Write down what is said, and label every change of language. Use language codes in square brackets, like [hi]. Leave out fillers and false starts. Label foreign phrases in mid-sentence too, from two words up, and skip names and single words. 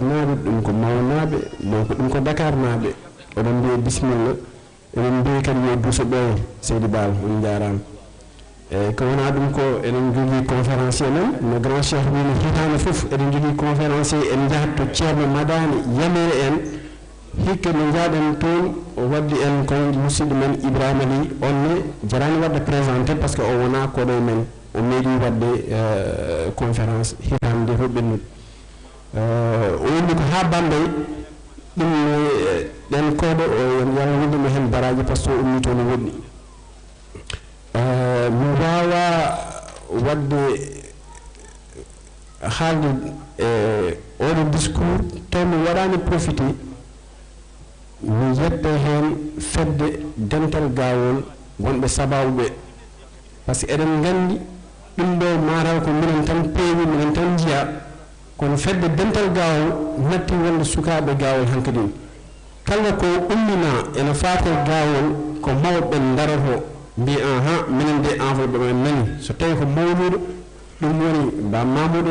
[ff] naaɓe ɗum ko Maw naaɓe donc ɗum ko Dakar naaɓe oɗon mbiye bisimilla eɗen mbiye kadi yo Douso Ɓooye Seydi Bal on jarama eyyi ko wona ɗum ko eɗen jogui conférencier men no [fr] grand cheikh [ff] wino hitande foof eɗen jogui conférencier en jahat to ceerno Madani Yamere en hikka no jaaɗen toon o waddi en ko musidɗo men Ibrahima Ly onne jarani wadde [fr] présenté par ce que [ff] o wona koɗoye men o meeɗi wadde conférence hitande nde hoɓɓennude o wonni ko ha Bambey ɗum ɗen koɗo o yalla windemo hen baraji [fr] par ce que [ff] o ummi toon o woɗɗi mi wawa wadde haalde oɗo discours taw mi waɗani profité mi yetta hen fedde dental gawol wonɓe sababuɓe [fr] par ce que [ff] eɗen gandi ɗum ɗo mataw ko minen tan peewi minen tan jiiya kono fedde dental gawol natti wonde sukaɓe gawol hankkadin kala ko ummina ene faate gawol ko mawɓe daroto mbi minen de enveloppe men nani so tawi ko mawnuɗo ɗum woni ba Mamoudou